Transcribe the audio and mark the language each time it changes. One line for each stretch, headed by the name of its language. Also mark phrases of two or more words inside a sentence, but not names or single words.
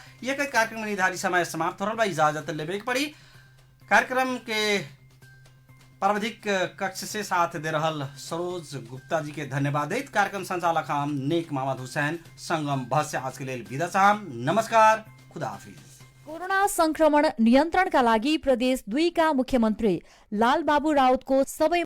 Bhojpuri: ये कार्यक्रम निर्धारित समय समाप्त हो रहा बा, इजाजत लेबे के पड़ी। कार्यक्रम के प्राविधिक कक्ष से साथ दे रहल सरोज गुप्ता जी के धन्यवाद देत कार्यक्रम संचालक हम नेक मोहम्मद हुसैन संगम बहस से आज के लिए विदा चाहम। नमस्कार,
Urdu: خدا حافظ.
Nepali: कोरोना संक्रमण नियन्त्रणका लागि प्रदेश 2 का मुख्यमन्त्री लालबाबु राउतको सबै